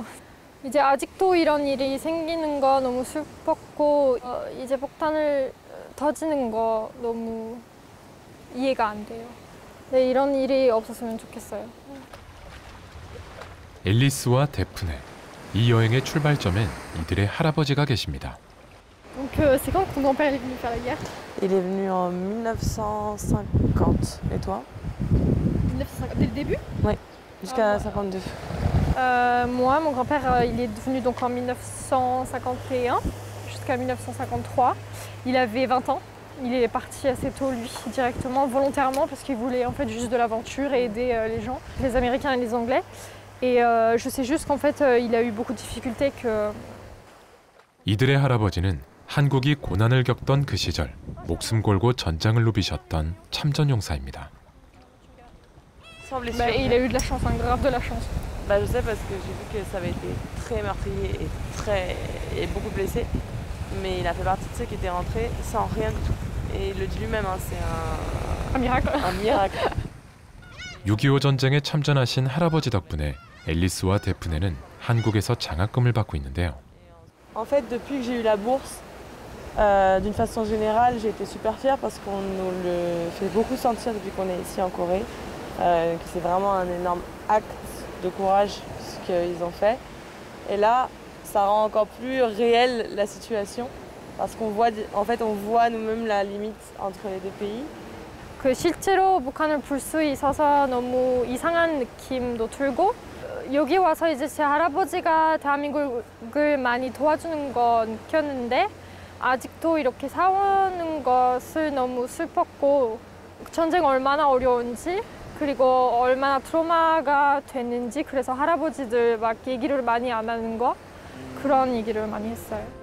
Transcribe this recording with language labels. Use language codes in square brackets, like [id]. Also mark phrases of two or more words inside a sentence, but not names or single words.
[ko] 이제 아직도 이런 일이 생기는 거 너무 슬펐고 이제 폭탄을 터지는 거 너무 이해가 안 돼요. 네, 이런 일이 없었으면 좋겠어요. 앨리스와 데프네. 이 여행의 출발점엔 이들의 할아버지가 계십니다. [fr] Donc c'est quand que ton grand-père est venu faire la guerre? Il est venu en 1950. Et toi? 1950, dès le début? Oui, jusqu'à 52. Moi, mon grand-père, il est venu donc en 1951 jusqu'à 1953. Il avait 20 ans. Il est parti assez tôt, lui, directement, volontairement, parce qu'il voulait en fait juste de l'aventure et aider les gens, les Américains et les Anglais. Et je sais juste qu'en fait, il a eu beaucoup de difficultés que... [ko] 이들의 할아버지는 한국이 고난을 겪던 그 시절 목숨 걸고 전장을 누비셨던 참전용사입니다. [fr] Bah, il a eu de la chance, grave de la chance. Bah, je sais parce que j'ai vu que ça avait été très meurtrier et beaucoup blessé. Mais il a fait partie de ceux qui étaient rentrés sans rien du tout. Et il le dit lui-même, hein, c'est un miracle. Un miracle. [ko] 6.25 전쟁에 참전하신 할아버지 덕분에 앨리스와 데프네는 한국에서 장학금을 받고 있는데요. [fr] En fait, depuis que j'ai eu la bourse, d'une façon générale, j'ai été super fière parce qu'on nous le fait beaucoup sentir depuis qu'on est ici en Corée, que c'est vraiment un énorme acte de courage ce qu'ils ont fait. Et là, ça rend encore plus réelle la situation parce qu'on voit, en fait, on voit nous-mêmes la limite entre les deux pays. [ko] 그 실제로 북한을 볼 수 있어서 너무 이상한 느낌도 들고 여기 와서 이제 제 할아버지가 대한민국을 많이 도와주는 거 느꼈는데 아직도 이렇게 싸우는 것을 너무 슬펐고 전쟁 얼마나 어려운지 그리고 얼마나 트라우마가 됐는지, 그래서 할아버지들 막 얘기를 많이 안 하는 거, 그런 얘기를 많이 했어요.